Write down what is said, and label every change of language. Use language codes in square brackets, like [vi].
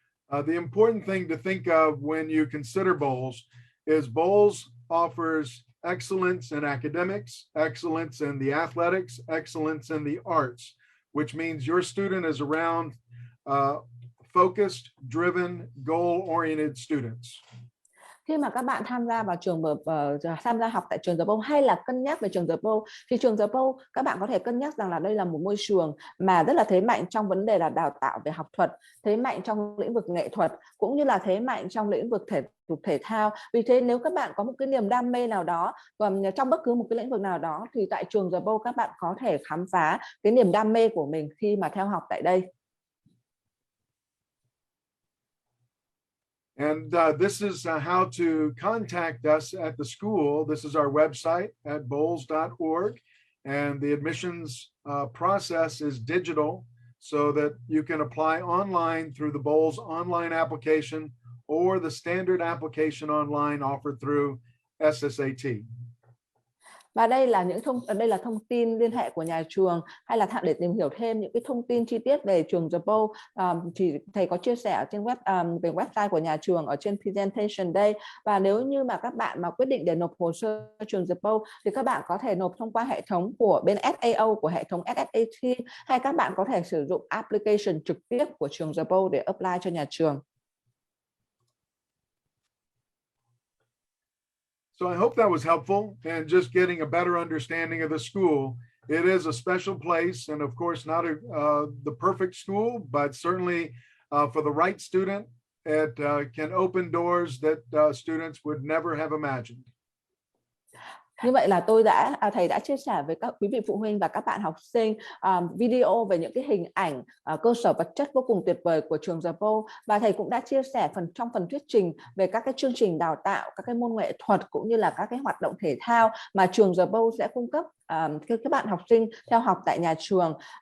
[en] The important thing to think of when you consider bowls is bowls offers excellence in academics, excellence in the athletics, excellence in the arts, which means your student is around focused, driven, goal-oriented students. [vi] Khi mà các bạn tham gia học tại trường The Bowl hay là cân nhắc về trường The Bowl thì trường The Bowl các bạn có thể cân nhắc rằng là đây là một môi trường mà rất là thế mạnh trong vấn đề là đào tạo về học thuật, thế mạnh trong lĩnh vực nghệ thuật, cũng như là thế mạnh trong lĩnh vực thể thao. Vì thế nếu các bạn có một cái niềm đam mê nào đó trong bất cứ một cái lĩnh vực nào đó thì tại trường The Bowl các bạn có thể khám phá cái niềm đam mê của mình khi mà theo học tại đây. [en] And this is how to contact us at the school. This is our website at bolles.org. And the admissions process is digital so that you can apply online through the Bolles online application or the standard application online offered through SSAT. [vi] Và đây là đây là thông tin liên hệ của nhà trường, hay là để tìm hiểu thêm những cái thông tin chi tiết về trường The Bolles, thì thầy có chia sẻ ở trên về website của nhà trường ở trên presentation đây. Và nếu như mà các bạn mà quyết định để nộp hồ sơ trường The Bolles thì các bạn có thể nộp thông qua hệ thống của bên SAO, của hệ thống SSAT, hay các bạn có thể sử dụng application trực tiếp của trường The Bolles để apply cho nhà trường. [en] So I hope that was helpful and just getting a better understanding of the school. It is a special place and of course not the perfect school, but certainly for the right student, it can open doors that students would never have imagined. [vi] Như vậy là thầy đã chia sẻ với các quý vị phụ huynh và các bạn học sinh video về những cái hình ảnh cơ sở vật chất vô cùng tuyệt vời của trường The Bolles, và thầy cũng đã chia sẻ trong phần thuyết trình về các cái chương trình đào tạo, các cái môn nghệ thuật cũng như là các cái hoạt động thể thao mà trường The Bolles sẽ cung cấp các bạn học sinh theo học tại nhà trường.